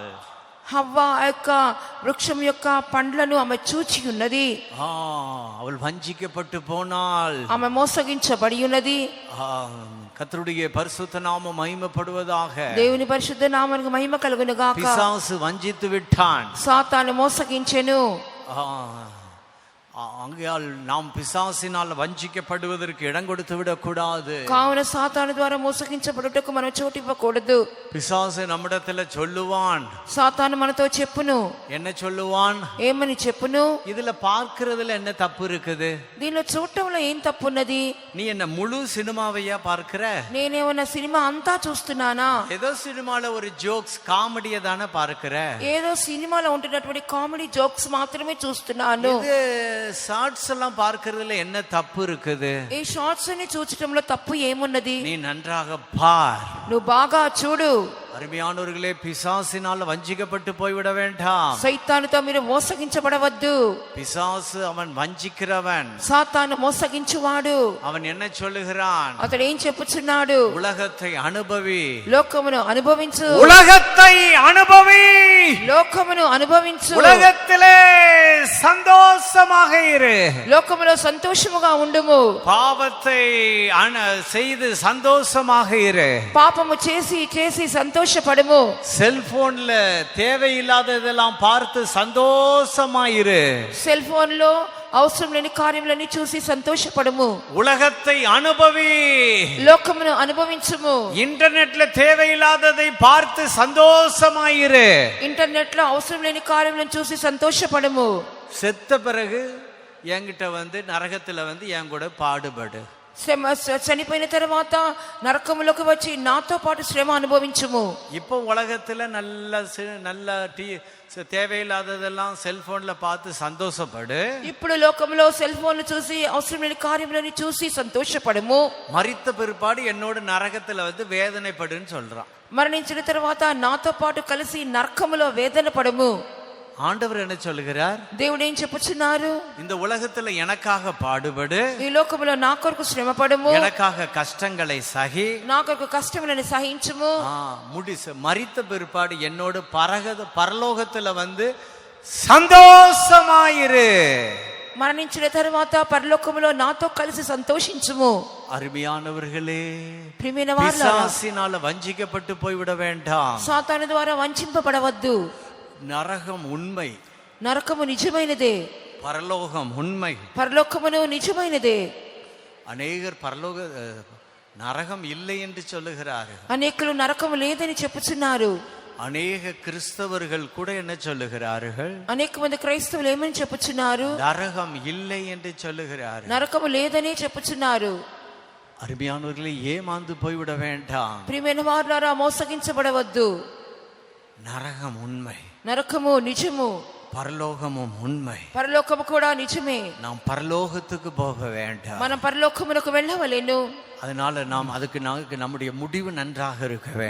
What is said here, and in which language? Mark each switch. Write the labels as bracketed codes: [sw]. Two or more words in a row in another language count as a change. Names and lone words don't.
[te] హవ్వ యొక్క వృక్షం యొక్క పండ్లను ఆమె చూచి ఉన్నది. [ta] அவள் வஞ்சிக்கப்பட்டு போனாள், [te] ఆమె మోసగించబడి ఉన్నది. [ta] கர்த்தருடைய பரிசுத்த நாமம் மகிமைப்படுவதாக. [te] దేవుని పరిశుద్ధ నామమునకు మహిమ కలుగును గాక. [ta] பிசாசு வஞ்சித்து விட்டான், [te] సాతాను మోసగించెను. [ta] ஆகையால் நாம் பிசாசினால் வஞ்சிக்கப்படுவதற்கு இடம் கொடுத்து விடக்கூடாது. [te] కావున సాతాను ద్వారా మోసగించబడుటకు మనం చోటు ఇవ్వకూడదు. [ta] பிசாசு நம்மிடத்துல சொல்லுவான், [te] సాతాను మనతో చెప్పును. [ta] என்ன சொல்லுவான்? [te] ఏమని చెప్పును? [ta] இதுல பார்க்கிறதுல என்ன தப்பு இருக்குது? [te] దీనిలో చూడటంలో ఏం తప్పున్నది? [ta] நீ என்ன முழு சினிமாவையா பார்க்கிற? [te] నేనేమన్నా సినిమా అంతా చూస్తున్నానా? [ta] ஏதோ சினிமால ஒரு ஜோக்ஸ் காமெடியை தானே பார்க்கிற. [te] ఏదో సినిమాలో ఉంటున్నటువంటి కామెడీ జోక్స్ మాత్రమే చూస్తున్నాను. [ta] ஷார்ட்ஸ் எல்லாம் பார்க்கிறதுல என்ன தப்பு இருக்குது? [te] ఈ షార్ట్స్ ని చూడటంలో తప్పు ఏమున్నది? [ta] நீ நன்றாக பார், [te] నువ్వు బాగా చూడు. [ta] அருமையானவர்களே, பிசாசினால் வஞ்சிக்கப்பட்டு போய்விட வேண்டாம். [te] సైతానుతో మీరు మోసగించబడవద్దు. [ta] பிசாசு அவன் வஞ்சிக்கிறவன், [te] సాతాను మోసగించువాడు. [ta] அவன் என்ன சொல்லுகிறான்? [te] అతడు ఏం చెప్పుచున్నాడు? [ta] உலகத்தை அனுபவி, [te] లోకమును అనుభవించు, [ta] உலகத்தை அனுபவி, [te] లోకమును అనుభవించు, [ta] உலகத்திலே சந்தோஷமாக இரு, [te] లోకములో సంతోషముగా ఉండుము, [ta] பாவத்தை செய்து சந்தோஷமாக இரு, [te] పాపము చేసి చేసి సంతోషపడుము, [ta] செல்போன்ல தேவையில்லாததெல்லாம் பார்த்து சந்தோஷமா இரு, [te] సెల్ ఫోన్ లో అవసరం లేని కార్యములన్నీ చూసి సంతోషపడము. [ta] உலகத்தை அனுபவி. [te] లోకమును అనుభవించుము. [ta] இன்டர்நெட்ல தேவையில்லாததை பார்த்து சந்தோஷமாயிரு. [te] ఇంటర్నెట్ లో అవసరం లేని కార్యములను చూసి సంతోషపడము. [ta] செத்த பிறகு என்கிட்ட நரகத்துல என் கூட பாடுபடு. [te] చనిపోయిన తర్వాత నరకములోకి వచ్చి నాతో పాటు శ్రమ అనుభవించుము. [ta] இப்போ உலகத்துல நல்ல தேவையில்லாததெல்லாம் செல்போன்ல பார்த்து சந்தோஷப்படு. [te] ఇప్పుడు లోకంలో సెల్ ఫోన్లు చూసి అవసరం లేని కార్యములను చూసి సంతోషపడము. [ta] மரித்த பிற்பாடு என்னோட நரகத்துல வேதனைப்படுன்னு சொல்றான். [te] మరణించిన తర్వాత నాతో పాటు కలిసి నరకములో వేదన పడము. [ta] ஆண்டவர் என்ன சொல்லுகிறார்? [te] దేవుడు ఏం చెప్పుచున్నారు? [ta] இந்த உலகத்துல எனக்காக பாடுபடு, [te] ఈ లోకములో నా కొరకు శ్రమ పడము, [ta] எனக்காக கஷ்டங்களை சகி, [te] నా కొరకు కష్టములను సహించుము. [ta] மரித்த பிற்பாடு என்னோட பரலோகத்துல சந்தோஷமாயிரு. [te] మరణించిన తర్వాత పరలోకములో నాతో కలిసి సంతోషించుము. [ta] அருமையானவர்களே, [te] ప్రియమైన వారలారా, [ta] பிசாசினால வஞ்சிக்கப்பட்டு போய்விட வேண்டாம். [te] సాతాను ద్వారా వంచింపబడవద్దు. [ta] நரகம் உண்மை, [te] నరకము నిజమైనదే, [ta] பரலோகம் உண்மை. [te] పరలోకమును నిజమైనదే. [ta] அநேகர் நரகம் இல்லை என்று சொல்லுகிறார்கள். [te] అనేకులు నరకము లేదని చెప్పుచున్నారు. [ta] அநேக கிறிஸ்தவர்கள் கூட என்ன சொல்லுகிறார்கள்? [te] అనేక మంది క్రైస్తవులు ఏమని చెప్పుచున్నారు? [ta] நரகம் இல்லை என்று சொல்லுகிறார்கள். [te] నరకము లేదని చెప్పుచున్నారు. [ta] அருமையானவர்களே, ஏமாந்து போய்விட வேண்டாம். [te] ప్రియమైన వారలారా, మోసగించబడవద్దు. [ta] நரகம் உண்மை, [te] నరకము నిజము, [ta] பரலோகமும் உண்மை. [te] పరలోకము కూడా నిజమే. [ta] நாம் பரலோகத்துக்கு போக வேண்டாம். [te] మనం పరలోకమునకు వెళ్ళవలెను. [ta] அதனால நாம் அதுக்கு நம்முடைய முடிவு நன்றாக இருக்க வேண்டும்.